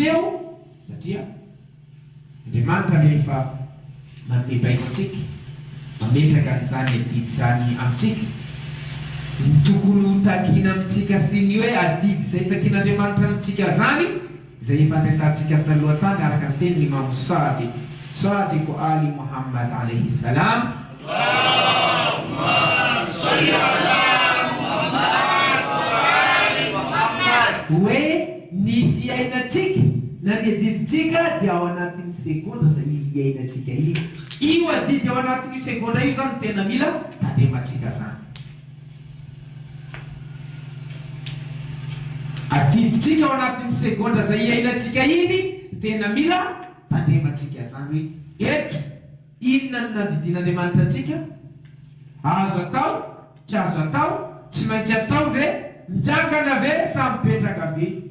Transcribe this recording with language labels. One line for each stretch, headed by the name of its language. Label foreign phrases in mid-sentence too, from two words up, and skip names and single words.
Malagasy: teo, satria Andriamanitra rehefa manome baiko antsika, mametraka n'izany adidy zany amintsika, ny tokony ho takiana amintsika sy ny hoe adidy zay takian'Andriamanitra amintsika zany, zay fandraisantsika talohan-tany araka ny teny Imam Sadiq Ali Muhammad
Arabic: عليه السلام, اللهم صل على محمد وآل محمد,
Malagasy: hoe ny fiainatsika na ny adiditsika dia ao anatin'ny segonda zay iainatsika io adidy ao anatin'ny segonda io zany tena mila tandematsika zany. Adiditsika ao anatin'ny segonda zay iainatsika iny tena mila tandematsika zany hoe eto inona no nadidin'Andriamanitra antsika, azo atao tsy azo atao, tsy maintsy atao ve, mijangana ve sa mipetraka ve.